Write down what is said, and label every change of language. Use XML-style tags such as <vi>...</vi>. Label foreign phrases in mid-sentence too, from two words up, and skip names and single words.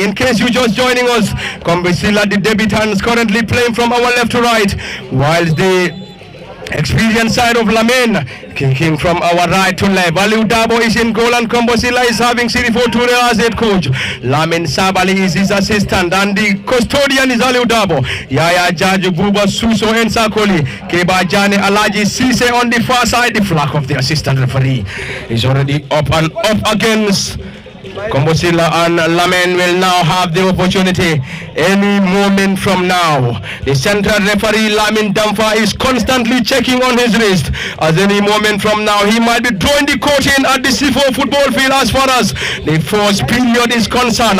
<en>In case you're just joining us, Kombo Sillah, the debutants, currently playing from our left to right, whilst the experienced side of Lamin kicking from our right to left. Aliu Dabo is in goal and Kombo Sillah is having Sirifo Ture as head coach. Lamin Sabali is his assistant and the custodian is Aliu Dabo. Yaya Jaju Buba Suso and Sakoli. Keba Jane Alaji Sise on the far side. The flag of the assistant referee is already up and up against Kombo Sillah, and Lamin will now have the opportunity any moment from now. The central referee Lamin Damfa is constantly checking on his wrist, as any moment from now he might be drawing the curtain at the C4 football field as far as the first period is concerned.</en>